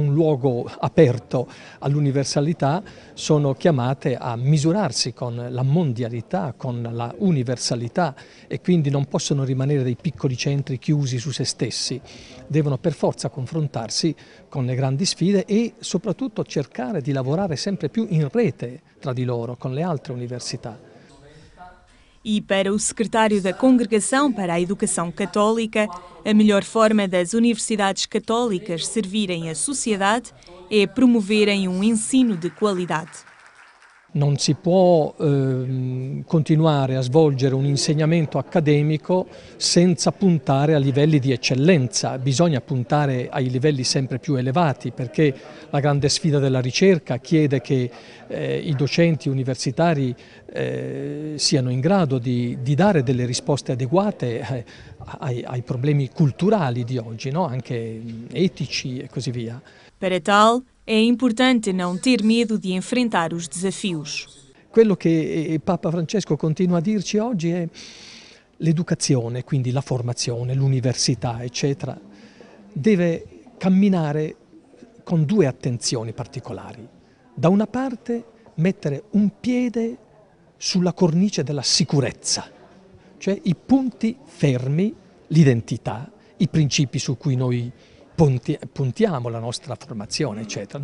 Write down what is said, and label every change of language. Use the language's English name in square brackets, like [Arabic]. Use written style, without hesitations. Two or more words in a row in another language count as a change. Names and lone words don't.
[Italian] un luogo aperto all'universalità, sono chiamate a misurarsi con la mondialità, con la universalità, e quindi non possono rimanere dei piccoli centri chiusi su se stessi, devono per forza confrontarsi con le grandi sfide e soprattutto cercare di lavorare sempre più in rete tra di loro, con le altre università. [Portuguese] E para o secretário da Congregação para a Educação Católica, a melhor forma das universidades católicas servirem a sociedade é promoverem um ensino de qualidade. [Italian] Non si può continuare a svolgere un insegnamento accademico senza puntare a livelli di eccellenza, bisogna puntare ai livelli sempre più elevati, perché la grande sfida della ricerca chiede che i docenti universitari siano in grado di dare delle risposte adeguate ai problemi culturali di oggi, no? Anche etici e così via. [Portuguese] Para tal, é importante não ter medo de enfrentar os desafios. [Italian] Quello che Papa Francesco continua a dirci oggi è l'educazione, quindi la formazione, l'università, eccetera, deve camminare con due attenzioni particolari. Da una parte mettere un piede sulla cornice della sicurezza, cioè i punti fermi, l'identità, i principi su cui noi puntiamo la nostra formazione, eccetera.